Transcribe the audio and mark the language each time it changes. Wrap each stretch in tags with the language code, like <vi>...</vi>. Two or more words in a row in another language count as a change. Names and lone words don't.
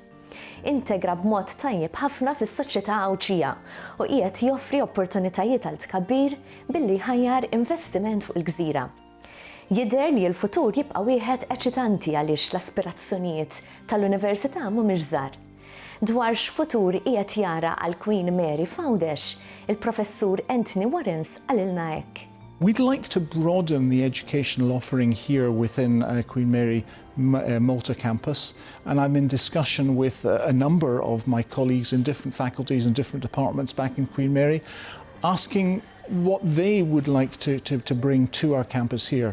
<mt>Integra b'mod tajjeb ħafna fis-soċjetà Awċija u qiegħed joffri opportunitajiet għal tkabbir billi ħajjar investiment fuq il-Gżira. Jidher li l-futur jibqa' wieħed eċitanti għaliex l-aspirazzjonijiet tal-Università mhumiex żgħar. Dwar x'futur qiegħed jara għal Queen Mary f'Għawdex, il-Professur Anthony Warrens għalilna hekk.</mt> <en>We'd like to broaden the educational offering here within Queen Mary Malta campus, and I'm in discussion with a number of my colleagues in different faculties and different departments back in Queen Mary, asking what they would like to bring to our campus here.</en>